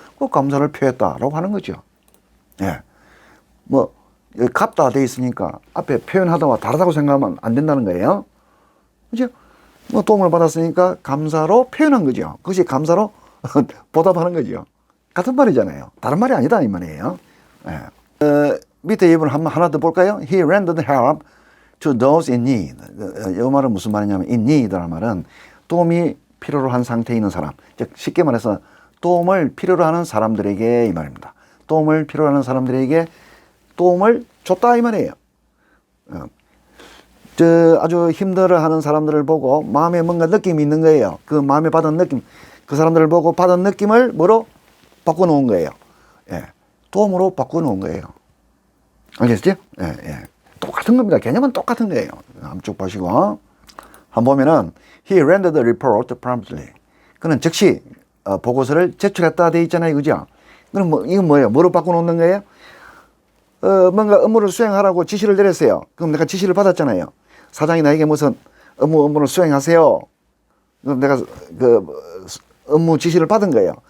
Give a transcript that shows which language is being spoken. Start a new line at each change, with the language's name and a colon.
Korean: 그 감사를 표했다라고 하는 거죠. 예. 뭐, 갚다 돼 있으니까 앞에 표현하다와 다르다고 생각하면 안 된다는 거예요. 그죠? 뭐 도움을 받았으니까 감사로 표현한 거죠. 그것이 감사로 보답하는 거죠. 같은 말이잖아요. 다른 말이 아니다 이 말이에요. 예. 밑에 예문 하나 더 볼까요?
English: He rendered help to those in need.
Korean: 이 말은 무슨 말이냐면 in need라는 말은 도움이 필요로 한 상태에 있는 사람. 즉 쉽게 말해서 도움을 필요로 하는 사람들에게 이 말입니다. 도움을 필요로 하는 사람들에게 도움을 줬다 이 말이에요. 아주 힘들어하는 사람들을 보고 마음에 뭔가 느낌이 있는 거예요. 그 마음에 받은 느낌, 그 사람들을 보고 받은 느낌을 뭐로 바꿔놓은 거예요. 예. 도움으로 바꿔놓은 거예요. 알겠죠? 예, 예. 똑같은 겁니다. 개념은 똑같은 거예요. 한쪽 보시고. 한 보면은,
English: he rendered the report promptly.
Korean: 그는 즉시, 보고서를 제출했다 돼 있잖아요. 그죠? 그럼 이건 뭐예요? 뭐로 바꿔놓는 거예요? 뭔가 업무를 수행하라고 지시를 내렸어요. 그럼 내가 지시를 받았잖아요. 사장이 나에게 무슨 업무를 수행하세요. 그럼 내가 업무 지시를 받은 거예요.